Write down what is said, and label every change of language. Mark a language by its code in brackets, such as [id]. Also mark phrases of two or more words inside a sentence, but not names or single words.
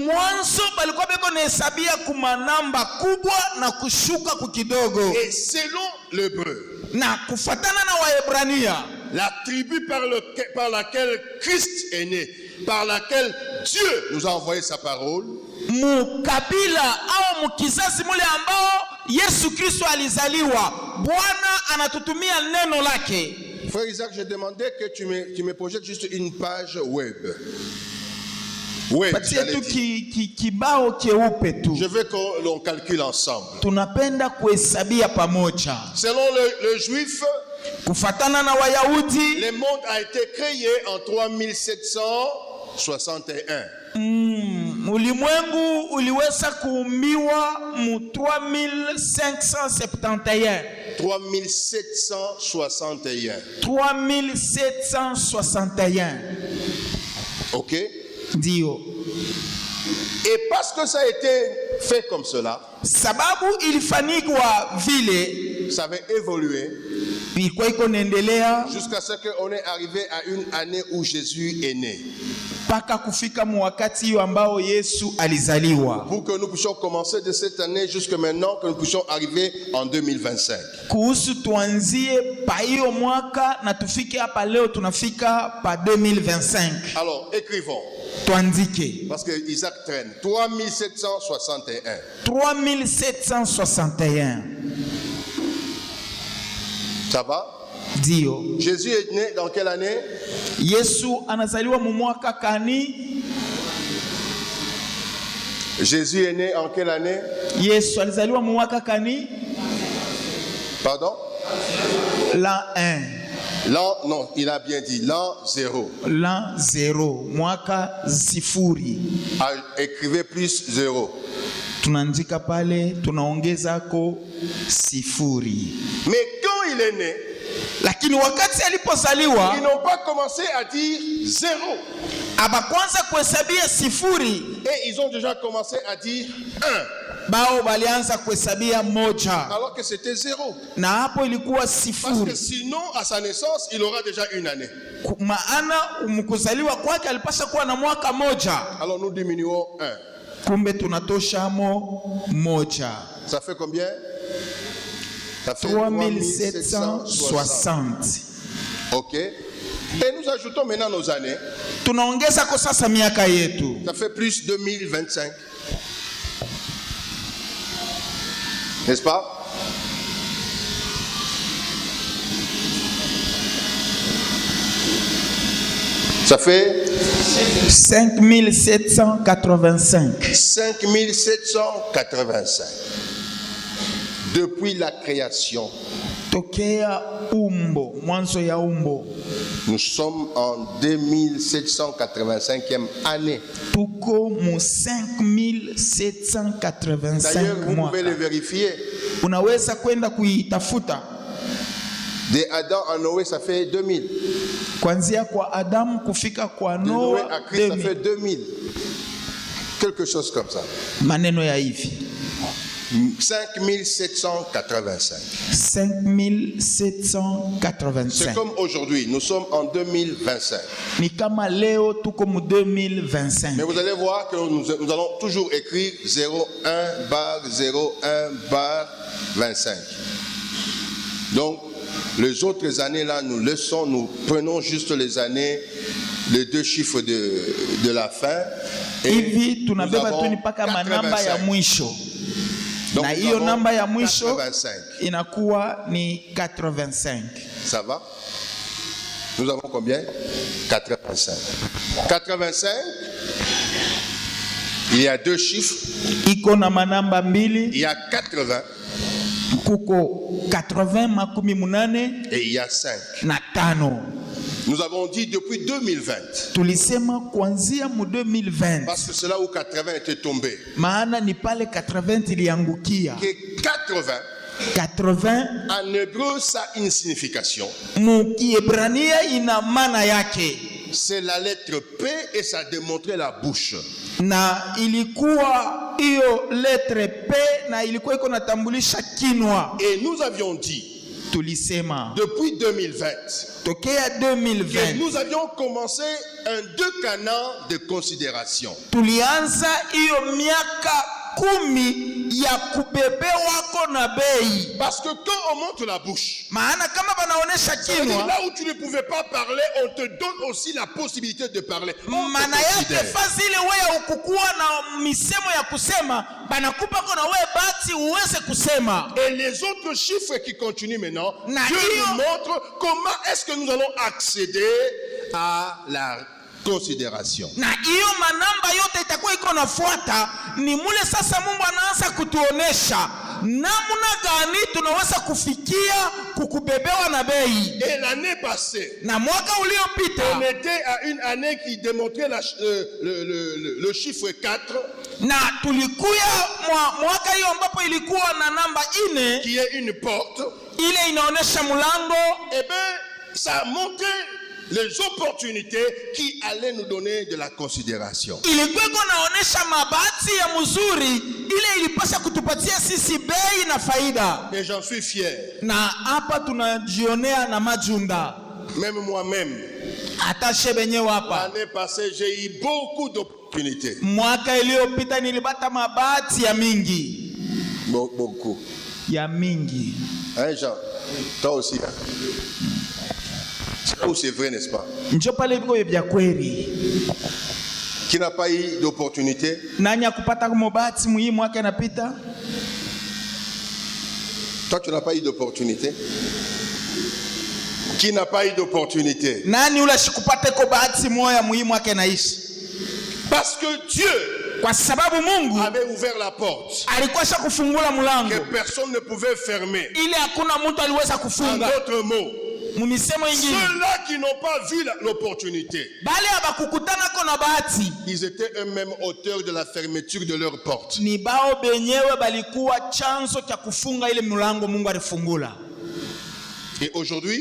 [fr] Et selon l'hébreu, la tribu par laquelle Christ est né, par laquelle Dieu nous a envoyé sa parole, Frère Isaac, je demandais que tu me projettes juste une page web. Je veux qu'on calcule ensemble. Selon le juif, le monde a été créé en 3761. [sw] Ulimwengu uliweza kuumbiwa mu 3571. 3761. Ok? Dio. [fr] Et parce que ça a été fait comme cela, [sw] sababu ilifanyikwa vile, [fr] ça avait évolué jusqu'à ce qu'on est arrivé à une année où Jésus est né. Pour que nous puissions commencer de cette année jusqu'à maintenant, que nous puissions arriver en 2025. Alors, écrivons. Parce que Isaac traîne. 3761. 3761. Ça va? Dio. Jésus est né dans quelle année? [sw] Yesu anazaliwa mu mwaka kani? [fr] Jésus est né en quelle année? [sw] Yesu alizaliwa mu mwaka kani? [fr] Pardon? L'an 1. L'an, non, il a bien dit l'an 0. L'an 0. [sw] Mwaka sifuri. [fr] Écrivez plus 0. [sw] Tunaandika pale, tunaongezako sifuri. [fr] Mais quand il est né, [sw] lakini wakati alipozaliwa, [fr] ils n'ont pas commencé à dire 0. [sw] Abakwanza kuhesabia sifuri. [fr] Et ils ont déjà commencé à dire 1. [sw] Bao balianza kuhesabia moja. [fr] Alors que c'était 0. [sw] Na hapo ilikuwa sifuri. [fr] Parce que sinon, à sa naissance, il aura déjà une année. [sw] Maana kuzaliwa kwake alipaswa kuwa na mwaka moja. [fr] Alors nous diminuons 1. [sw] Kumbe tunatoshamo moja. [fr] Ça fait combien? Ça fait 3760. Ok. Et nous ajoutons maintenant nos années. [sw] Tunaongeza kwa sasa miaka yetu. [fr] Ça fait plus 2025. N'est-ce pas? Ça fait 5785. 5785. Depuis la création, [sw] Tokea umbo, mwanzo ya umbo. [fr] nous sommes en 2785e année. [sw] Tuko mu 5785 [fr] D'ailleurs, vous [sw] mwaka. [fr] pouvez le vérifier. [sw] Unaweza kwenda kuitafuta. [fr] De Adam à Noé, ça fait 2000. [sw] Kuanzia kwa Adamu kufika kwa [fr] De Noé [sw] Noa [fr] à Christ, ça [sw] 2000. [fr] fait 2000. Quelque chose comme ça. [sw] Maneno ya hivi. [fr] 5785. [sw] 5785. [fr] C'est comme aujourd'hui, nous sommes en 2025. [sw] Ni kama leo tuko mu 2025. [fr] Mais vous allez voir que nous allons toujours écrire 01/01/25. Donc, les autres années là, nous laissons, nous prenons juste les années, les deux chiffres de la fin. Et [sw] Hivi [fr] nous [sw] tunabeba [fr] avons [sw] tu ni paka manamba ya [fr] 85. [sw] mwisho. [fr] Donc, [sw] Na [fr] nous [sw] hiyo [fr] avons [sw] namba ya mwisho [fr] 85. [sw] inakuwa ni 85. [fr] Ça va? Nous avons combien? 85. 85, il y a deux chiffres. [sw] Iko na manamba mbili. [fr] Il y a 80 [sw] Kuko 80 makumi munane [fr] et il y a 5. [sw] na tano. [fr] Nous avons dit depuis 2020. [sw] Tulisema kuanzia mu 2020. [fr] Parce que c'est là où 80 était tombé. [sw] Maana ni pale 80 iliangukia. [fr] Que 80, [sw] 80 [fr] en hébreu, ça a une signification. [sw] mu Kiebrania ina maana yake. [fr] C'est la lettre P et ça démontrait la bouche. [sw] Na ilikuwa hiyo lettre P na ilikuwa iko natambulisha kinwa. [fr] Et nous avions dit, [sw] Tulisema [fr] depuis 2020, [sw] tokea [fr] que [sw] 2020 [fr] nous avions commencé un décanat de considération. [sw] tulianza hiyo miaka 10 ya kubebewako na bei. [fr] Parce que quand on monte la bouche, [sw] Maana kama banaonesha kinwa, [fr] là où tu ne pouvais pas parler, on te donne aussi la possibilité de parler. On te [sw] maana yake [fr] considère. [sw] fazi ile wewe ukukuwa na misemo ya kusema, banakupa kona wewe bati uweze kusema. [fr] Et les autres chiffres qui continuent maintenant, [sw] Na [fr] Dieu [sw] hiyo- [fr] nous montre comment est-ce que nous allons accéder à la considération. [sw] Na hiyo manamba yote itakuwa iko nafuata, ni mule sasa Mungu anaanza kutuonesha namna gani tunaweza kufikia kukubebewa na bei. [fr] Et l'année passée, [sw] Na mwaka uliopita [fr] on était à une année qui démontrait le chiffre 4, [sw] na tulikuya mwaka hiyo ambapo ilikuwa na namba 4 [fr] qui est une porte. [sw] ile inaonesha mlango. [fr] Eh bien, ça a montré les opportunités qui allaient nous donner de la considération. [sw] Ilikuwa iko naonesha mabati ya mzuri ile ilipasha kutupatia sisi bei na faida. [fr] Et j'en suis fier. [sw] Na hapa tunajionea na majunda. [fr] Même moi-même, [sw] Hata shebenyewe hapa. [fr] l'année passée, j'ai eu beaucoup d'opportunités. [sw] Mwaka iliyopita nilipata mabati ya mingi. [fr] Beaucoup. [sw] Ya mingi. [fr] Hein, Jean? Toi aussi. Hein? C'est là où c'est vrai, n'est-ce pas? [sw] Njo pale viko vya kweli. [fr] Qui n'a pas eu d'opportunité? [sw] Nani akupata mabati hii mwaka inapita? [fr] Toi, tu n'as pas eu d'opportunité? Qui n'a pas eu d'opportunité? [sw] Nani ule shikupata ko bahati moya hii mwaka inaishi? [fr] Parce que Dieu [sw] Kwa sababu Mungu [fr] avait ouvert la porte [sw] alikuwa kufungula [fr] que [sw] mlango [fr] personne ne pouvait fermer. [sw] ile hakuna mtu aliweza [fr] En [sw] kufunga. [fr] d'autres mots, [sw] Mumisemo ingine [fr] ceux-là qui n'ont pas vu l'opportunité, [sw] bale abakukutana ko na bahati [fr] ils étaient eux-mêmes auteurs de la fermeture de leur porte. [sw] ni bao benyewe balikuwa chanzo cha kufunga ile mlango Mungu alifungula. [fr] Et aujourd'hui,